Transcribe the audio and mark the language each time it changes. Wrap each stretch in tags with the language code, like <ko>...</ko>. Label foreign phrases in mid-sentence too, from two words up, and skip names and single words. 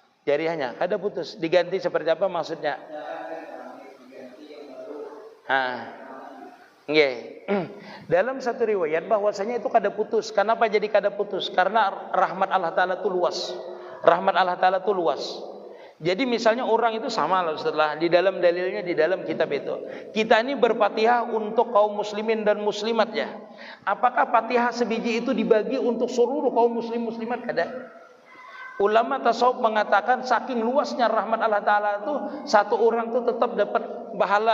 <id>Jariahnya kada putus. Diganti seperti apa maksudnya? Nggih. Dalam satu riwayat bahwasanya itu kada putus. Kenapa jadi kada putus? Karena rahmat Allah Ta'ala itu luas. Rahmat Allah Ta'ala itu luas. Jadi misalnya orang itu sama loh setelah di dalam dalilnya di dalam kitab itu. Kita ini berfatihah untuk kaum muslimin dan muslimat ya. Apakah fatihah sebiji itu dibagi untuk seluruh kaum muslim muslimat? Kada. Ulama tasawuf mengatakan saking luasnya rahmat Allah Ta'ala itu satu orang itu tetap dapat pahala.</id>